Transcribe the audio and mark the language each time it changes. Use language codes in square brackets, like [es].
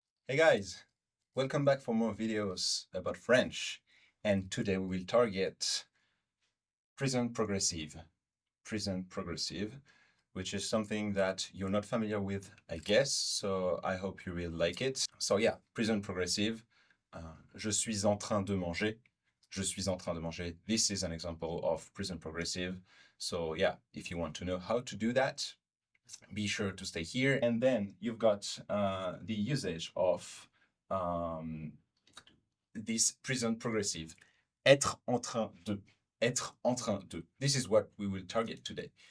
[en] Hey guys, welcome back for more videos about French. And today we will target present progressive. Present progressive, which is something that you're not familiar with, I guess. So I hope you will like it. So yeah, present progressive. [fr] Je suis en train de manger. Je suis en train de manger. [en] This is an example of present progressive. So yeah, if you want to know how to do that, be sure to stay here. And then you've got the usage of this present progressive. [fr] Être en train de. Être en train de. [en] This is what we will target today.